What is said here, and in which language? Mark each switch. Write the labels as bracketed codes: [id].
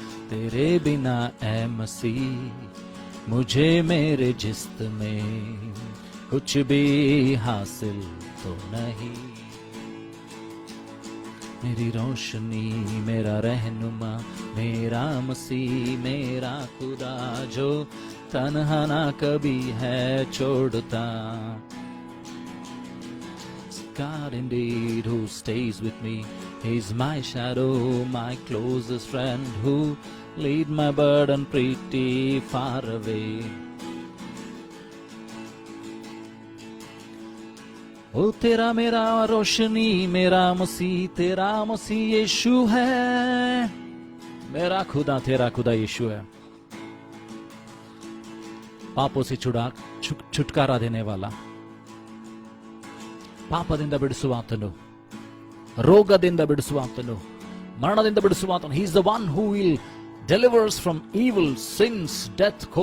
[hi] तेरे बिना ऐ मसीह मुझे मेरे जिस्म में कुछ भी हासिल तो नहीं। मेरी रोशनी मेरा रहनुमा मेरा मसीह, मेरा खुदा, जो तन्हा ना कभी है छोड़ता। [en] God indeed who stays with me, He's my shadow, my closest friend, who lead my burden pretty far away. [hi] ओ तेरा मेरा रोशनी मेरा मसीह, तेरा मसीह यीशु है। मेरा खुदा तेरा खुदा यीशु है। ಪಾಪೋ ಸೆ छुटकारा देने वाला, [kn] ಪಾಪದಿಂದ ಬಿಡಿಸುವಾತನು, ರೋಗದಿಂದ ಬಿಡಿಸುವಾತನು, ಮರಣದಿಂದ ಬಿಡಿಸುವಾತನು. [en] He is the one who will deliver us from evil, sins, death.